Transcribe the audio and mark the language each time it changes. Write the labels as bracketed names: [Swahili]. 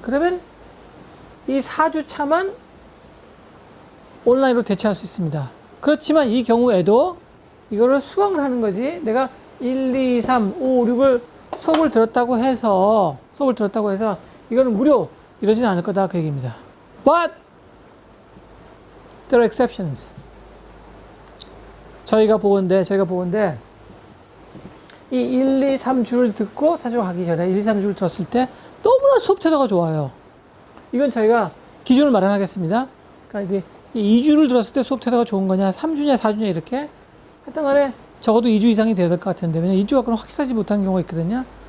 [Korean] 그러면 이 4주차만 온라인으로 대체할 수 있습니다. 그렇지만 이 경우에도 이거를 수강을 하는 거지. 내가 1, 2, 3, 5, 6을 수업을 들었다고 해서 이거는 무료 이러진 않을 거다 그 얘기입니다. [English] But there are exceptions. [Korean] 저희가 보건대 이 1, 2, 3주를 듣고 사주가 가기 전에 1, 2, 3주를 들었을 때 너무나 수업 태도가 좋아요. 이건 저희가 기준을 마련하겠습니다. 그러니까 이게 2주를 들었을 때 수업 태도가 좋은 거냐, 3주냐, 4주냐 이렇게 하여튼 간에 적어도 2주 이상이 돼야 될 것 같은데 왜냐면 2주 갖고는 확실하지 못한 경우가 있거든요.